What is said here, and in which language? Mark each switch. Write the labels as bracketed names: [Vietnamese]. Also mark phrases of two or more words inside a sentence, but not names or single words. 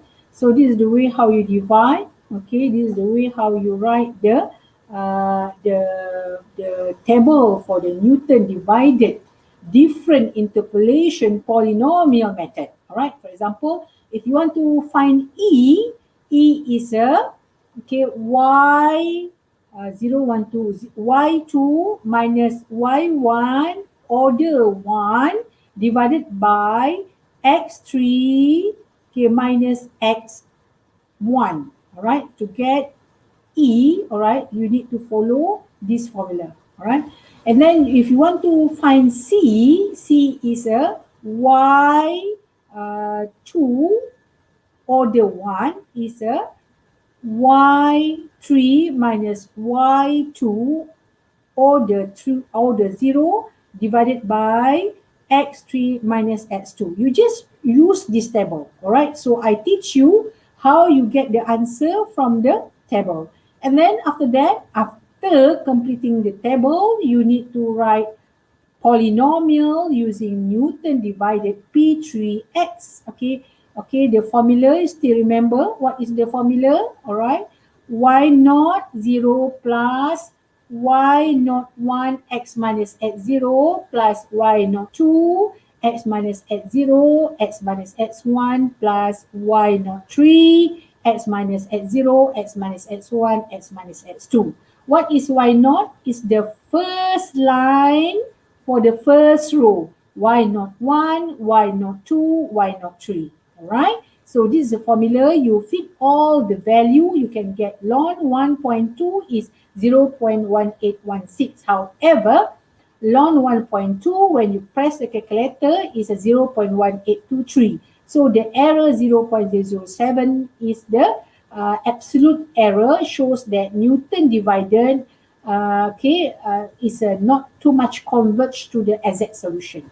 [English] So this is the way how you divide. Okay, this is the way how you write the table for the Newton divided different interpolation polynomial method. All right. For example, if you want to find E is a okay y 0, 1, 2, y2 minus y1 order 1 divided by x3 okay, minus x1. All right, to get E, all right, you need to follow this formula. All right, and then if you want to find C is a y2 order 1 is a y3 minus y2 order 0 divided by x3 minus x2. You just use this table. All right. So I teach you how you get the answer from the table. And then after that, after completing the table, you need to write polynomial using Newton divided P3x. Okay, okay, the formula still remember what is the formula? All right, y naught 0 plus y naught 1 x minus x 0 plus y naught 2 x minus x 0 x minus x1 plus y naught 3 x minus x 0 x minus x1 x minus x2. What is y naught? Is the first line for the first row, y naught 1, y naught 2, y naught 3. All right. So this is the formula. You fit all the value. You can get ln 1.2 is 0.1816. However, ln 1.2, when you press the calculator, is a 0.1823. So the error 0.007 is the absolute error, shows that Newton divided is not too much converged to the exact solution.